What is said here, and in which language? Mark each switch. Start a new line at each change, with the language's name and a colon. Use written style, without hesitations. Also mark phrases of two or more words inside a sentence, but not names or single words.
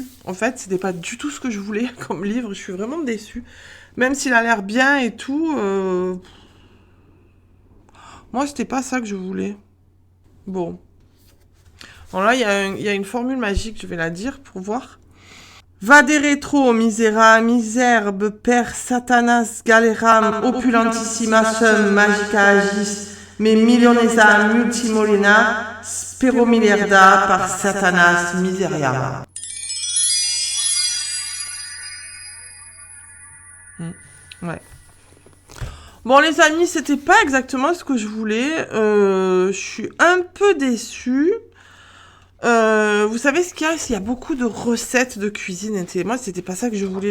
French: En fait, c'était pas du tout ce que je voulais comme livre. Je suis vraiment déçue. Même s'il a l'air bien et tout, moi, c'était pas ça que je voulais. Bon. Bon là, il y a une formule magique, je vais la dire pour voir.
Latin: Vade retro, misera, miserbe, per satanas, galeram, opulentissima sum, magica agis, me millionesa multimolina, spero miliarda par satanas miseriam.
French: Ouais. Bon les amis, c'était pas exactement ce que je voulais. Je suis un peu déçue. Vous savez ce qu'il y a? Il y a beaucoup de recettes de cuisine. Moi, c'était pas ça que je voulais.